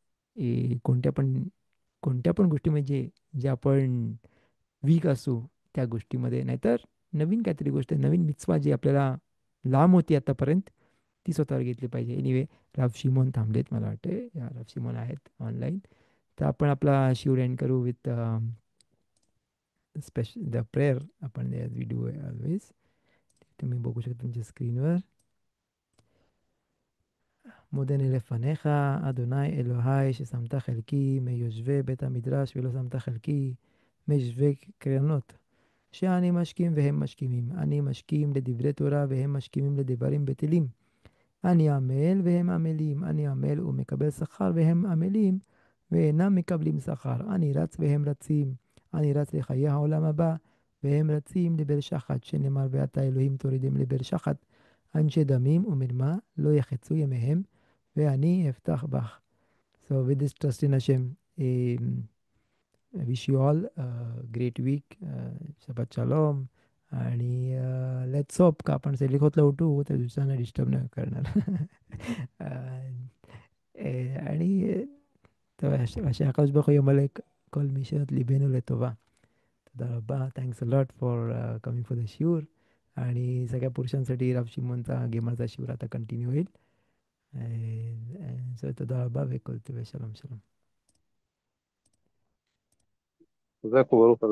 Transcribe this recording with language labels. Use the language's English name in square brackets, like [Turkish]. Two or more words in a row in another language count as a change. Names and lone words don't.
[Marathi] कोणत्या पण गोष्टी, म्हणजे जे आपण वीक असू त्या गोष्टीमध्ये, नाहीतर नवीन काहीतरी गोष्ट, नवीन मिचवा जी आपल्याला लांब होती आतापर्यंत, ती स्वतःवर घेतली पाहिजे. एनिवे, राव शिमोन थांबलेत मला वाटते, या राव शिमोन आहेत ऑनलाईन. तर आपण आपला शिवर एंड करू [English] with special the prayer. [Marathi] आपण [English] we do always, [Marathi] तुम्ही बघू शकता तुमच्या स्क्रीनवर. [Hebrew] מודני לפניך, אדוני אלוהי, ששמת חלקי מיושבי בית המדרש ולא שמת חלקי מיושבי קרנות. שאני משכים והם משכימים. אני משכים לדברי תורה והם משכימים לדברים בטלים. אני עמל והם עמלים. אני עמל ומקבל שכר והם עמלים ואינם מקבלים שכר. אני רץ והם רצים. אני רץ לחיי העולם הבא והם רצים לבאר שחת, שנאמר ואתה אלוהים תורידם לבאר שחת. אנשי דמים ומרמה לא יחצו ימיהם ואני אפתח בך. [English] So with this trust in Hashem, I wish you all a great week. [Hebrew] שבת שלום. [Marathi] आणि [English] let's hope [Marathi] का आपण सेलिखोतला उठू त्या दिवसांना डिस्टर्ब नाही करणार. [Hebrew] आणि אשר הקדוש ברוך הוא ימלא כל משאלת ליבנו לטובה. תודה רבה, [English] thanks a lot for coming for the शिवर. [Marathi] आणि सगळ्या पुरुषांसाठी राव शिमोनचा गेमरचा शिवर आता कंटिन्यू होईल. [Hebrew] So תודה רבה וכל טוב ושלום שלום. [Arabic] جزاكم الله خير.